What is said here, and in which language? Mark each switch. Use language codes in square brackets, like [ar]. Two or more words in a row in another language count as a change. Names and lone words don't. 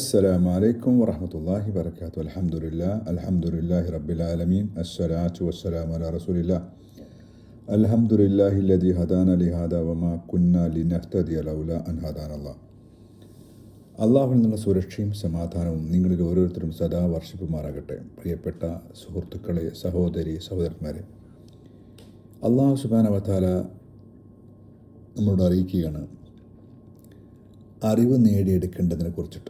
[ar] السلام عليكم ورحمة الله وبركاته. الحمد لله رب العالمين. الصلاة والسلام على رسول الله. الحمد لله الذي هدانا لهذا وما كنا لنهتدي لولا أن هدانا الله. [ml] അള്ളാഹുവിൽ നിന്നുള്ള സുരക്ഷയും സമാധാനവും നിങ്ങളിൽ ഓരോരുത്തരും സദാ വർഷിപ്പുമാറാകട്ടെ. പ്രിയപ്പെട്ട സുഹൃത്തുക്കളെ, സഹോദരന്മാരെ, അള്ളാഹു [ar] سبحانه وتعالى [ml] നമ്മളോട് അറിയിക്കുകയാണ് അറിവ് നേടിയെടുക്കേണ്ടതിനെ കുറിച്ചിട്ട്.